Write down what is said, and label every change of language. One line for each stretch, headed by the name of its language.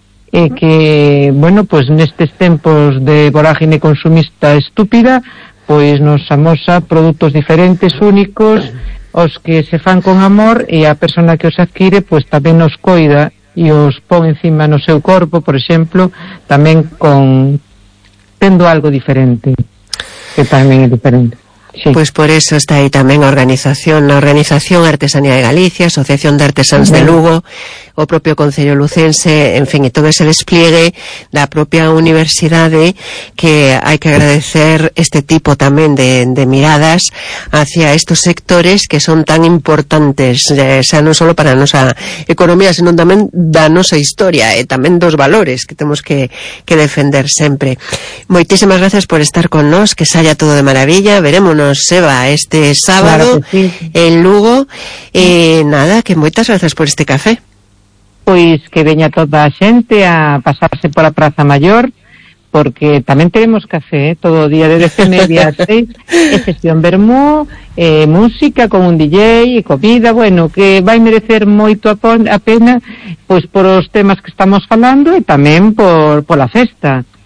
Galician: Que, bueno, pues nestes tempos de vorágine consumista estúpida, pois nos amosa produtos diferentes, únicos, os que se fan con amor, e a persona que os adquire, pois tamén os coida e os pon encima no seu corpo, por exemplo, tamén con tendo algo diferente, que tamén é diferente. Sí.
Spanish: Pues por eso está ahí también la organización Artesanía de Galicia, Asociación de Artesans de Lugo, o propio Concello Lucense, en fin, y todo ese despliegue, la propia universidad, que hay que agradecer este tipo también de miradas hacia estos sectores que son tan importantes, sea no solo para nuestra economía, sino también da nuestra historia, también dos valores que tenemos que defender siempre. Muchísimas gracias por estar con nos, que salga todo de maravilla, veremos Seba este sábado, claro que sí,
Galician: en Lugo. Nada, que moitas gracias por este café. Pois que veña toda a xente a pasarse por a Praza Mayor, porque tamén
Spanish: tenemos café,
Galician: todo o día de 10:30 a 6, sesión vermú, música con un DJ e comida, bueno, que vai merecer moito a pena, pois por os temas que estamos falando e tamén por la festa.